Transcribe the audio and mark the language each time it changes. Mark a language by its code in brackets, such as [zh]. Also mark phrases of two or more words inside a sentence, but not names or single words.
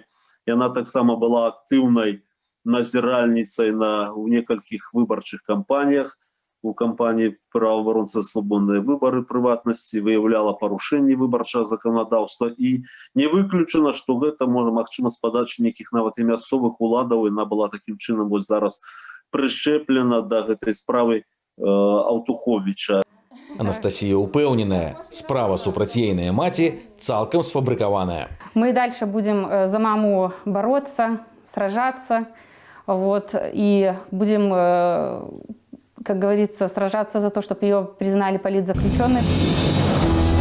[be] Яна таксама была актыўнай назіральніцай у некалькіх выбарчых кампаніях, у кампаніі праваабаронцы свабодныя выбары прыватнасці, выяўляла парушэнні выбарчага заканадаўства, і не выключана, што гэта можа магчыма з падачы нейкіх нават і мясцовых уладаў, яна была такім чынам вось зараз прышчэплена да гэтай справы Аўтуховіча. Анастасія упэўненая, справа супраць ейнай маці цалкам сфабрыкаваная. [ru] Мы дальше будем за маму бороться, сражаться, вот, и будем, как говорится, сражаться за то, чтобы ее признали политзаключенной.